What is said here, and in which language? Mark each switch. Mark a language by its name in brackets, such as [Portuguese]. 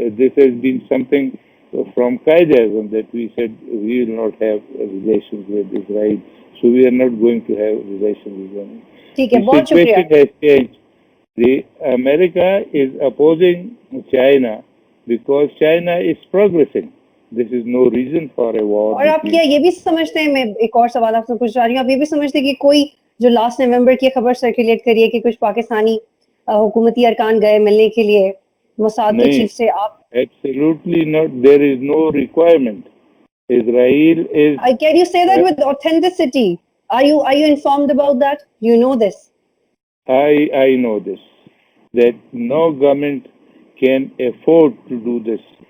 [English] This has been something from Qaeda that we said we will not have relations with Israel, so we are not going to have relations with them. The situation has changed. The America is opposing China because China is progressing. This is no reason for a war. [Hindi] और आप क्या ये भी समझते हैं, मैं एक और सवाल आपसे पूछ रहा हूँ, आप ये भी समझते हैं कि कोई जो लास्ट नवंबर की खबर सर्कुलेट करी है कि कुछ पाकिस्तानी हुकूमती अरकान गए मिलने के लिए मोसाद के चीफ से? आप [English] Absolutely not. There is no requirement. Israel is. Can you say that with authenticity? Are you informed about that? You know this? I know this. That no government can afford to do this.